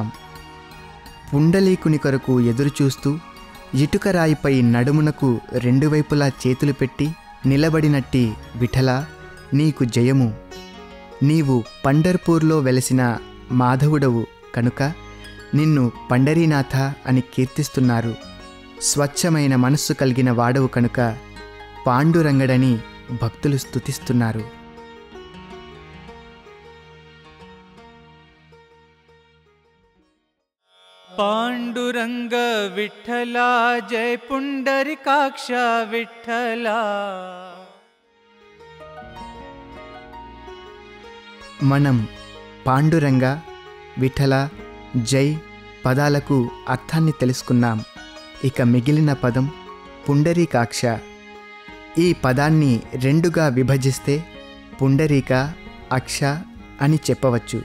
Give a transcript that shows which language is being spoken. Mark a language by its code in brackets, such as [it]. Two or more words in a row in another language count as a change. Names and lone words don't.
[te] పుండలీకుని కొరకు ఎదురుచూస్తూ ఇటుక రాయిపై నడుమునకు రెండు వైపులా చేతులు పెట్టి నిలబడినట్టి విఠల నీకు జయము. నీవు పండర్పూర్లో వెలసిన మాధవుడవు కనుక నిన్ను పండరీనాథ అని కీర్తిస్తున్నారు. స్వచ్ఛమైన మనస్సు కలిగిన వాడవు కనుక పాండురంగడని భక్తులు స్తుతిస్తున్నారు. [mr] पांडुरंग विठ्ठला जय पुंडरीकाक्ष विठ्ठला. [te] మనం పాండురంగ విఠల జై పదాలకు అర్థాన్ని తెలుసుకున్నాం. ఇక మిగిలిన పదం పుండరీకాక్ష. ఈ పదాన్ని రెండుగా విభజిస్తే పుండరీక అక్ష అని చెప్పవచ్చు.